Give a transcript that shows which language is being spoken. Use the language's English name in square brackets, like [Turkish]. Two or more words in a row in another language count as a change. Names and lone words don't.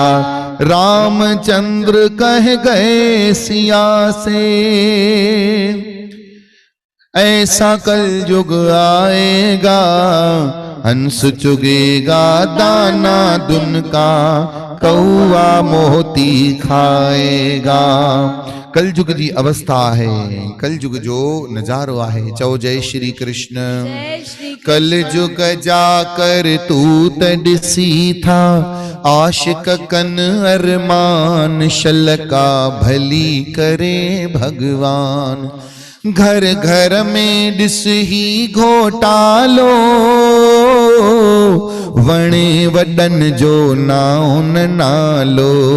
[Hindi] रामचंद्र कह गए सिया से, ऐसा कलयुग आएगा, हंस चुगेगा दाना दुनका, कौवा मोती खाएगा। [Sindhi] कलयुग जी अवस्था है, कलयुग जो नजारो आहे। चओ जय श्री कृष्ण। जय श्री कृष्ण। कलयुग जाकर तू त ॾिसी था, आशिक कन अरमान, शलका भली करे भगवान। घर घर में ॾिस ही घोटालो, वणे वॾन जो नाउन नालो।